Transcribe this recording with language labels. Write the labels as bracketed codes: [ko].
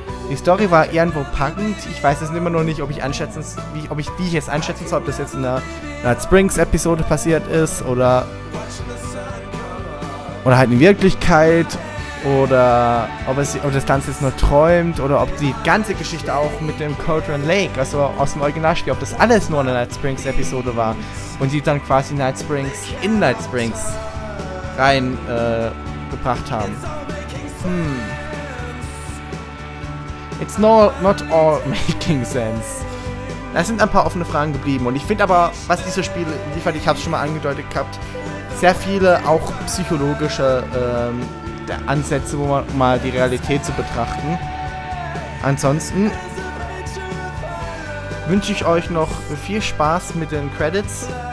[de] Die Story war irgendwo packend. Ich weiß jetzt immer noch nicht, ob ich wie ich jetzt einschätzen soll, ob das jetzt in einer Night Springs Episode passiert ist oder halt in Wirklichkeit oder ob das Ganze jetzt nur träumt oder ob die ganze Geschichte auch mit dem Cauldron Lake, also aus dem Originalspiel, ob das alles nur eine Night Springs Episode war und die dann quasi Night Springs in Night Springs rein gebracht haben. [en] It's not all making sense. [de] Da sind ein paar offene Fragen geblieben. Und ich finde aber, was dieses Spiel liefert, ich habe es schon mal angedeutet gehabt, sehr viele auch psychologische Ansätze, wo man mal die Realität zu betrachten. Ansonsten wünsche ich euch noch viel Spaß mit den Credits.